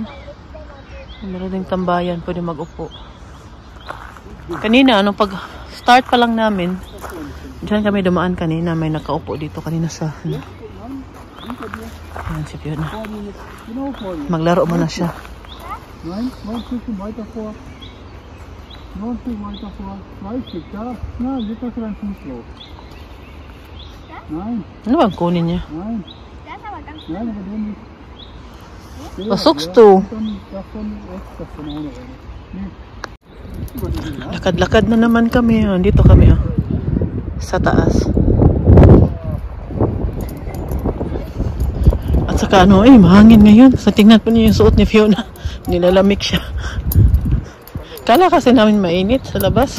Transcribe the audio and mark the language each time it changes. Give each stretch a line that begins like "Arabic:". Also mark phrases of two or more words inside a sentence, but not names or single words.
Filipino: Meron ding tambayan, pwede mag-upo. Kanina, pag-start pa lang namin, dyan kami dumaan kanina, may nakaupo dito kanina sa, ano. Ayan si Fiona. Maglaro mo na siya.
German: Nein, noch ein Stückchen weiter vor. Noch ein Stück weiter vor. 2 Stück, da. Na, geht das dein Fuß los. Nein.
Filipino: Ano bang kunin niya?
German: Nein. Nein, aber den nicht. Was suchst du? Davon rechts, davon auch noch eine. Nee.
Filipino: Lakad-lakad na naman kami. Oh. Dito kami, oh. Sa taas. At saka ano, mahangin ngayon. Sa tingnan po niyo yung suot ni Fiona. Nilalamig siya. Kala kasi namin mainit sa labas.